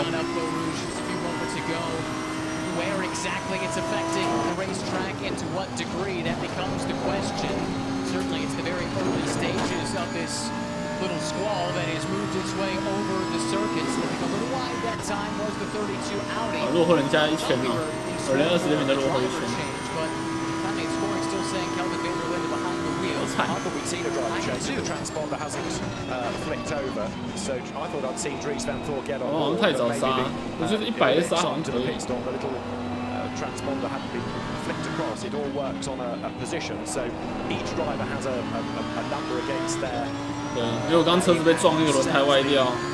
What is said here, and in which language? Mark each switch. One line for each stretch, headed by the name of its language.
English: Shut up, Eau Rouge, just a few moments ago. Where exactly it's affecting the racetrack and to what degree, that becomes the question. Certainly it's the very early stages of this little squall that has moved its way over the circuits. Looking a little wide that time was the 32 Audi.
Chinese: 落后人家1圈嘛，我连20秒都落后1圈。
English: But I mean, scoring still saying Kelvin Vanderlinde behind the wheel. I thought we'd seen a driver change. The transponder hasn't flicked over, so I thought I'd seen Dries Van Thor get on.
Chinese: 好像太早刹，我觉得100刹好像可以。
English: transponder hadn't been flicked across. It all works on a position, so each driver has a number against their.
Chinese: 对，因为我刚车子被撞，那个轮胎歪掉。